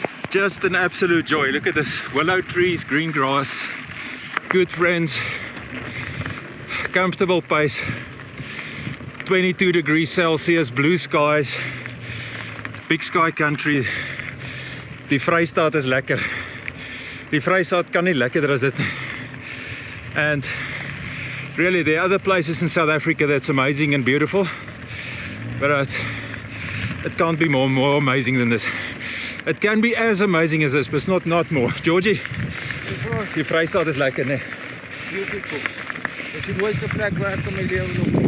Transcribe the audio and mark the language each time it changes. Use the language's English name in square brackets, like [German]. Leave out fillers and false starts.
[English] Just an absolute joy. Look at this, willow trees, green grass, good friends, comfortable pace, 22 degrees Celsius, blue skies, big sky country. [Afrikaans] Die Vrystaat is lekker. Die Vrystaat kan nie lekkerder as dit nie. [English] And really, there are other places in South Africa that's amazing and beautiful, but it can't be more amazing than this. It can be as amazing as this, but it's not more. [Afrikaans] Georgie, die Vrystaat is lekker, né? [English] Beautiful. [Afrikaans] Dis die mooiste plek waar ek in my lewe nog.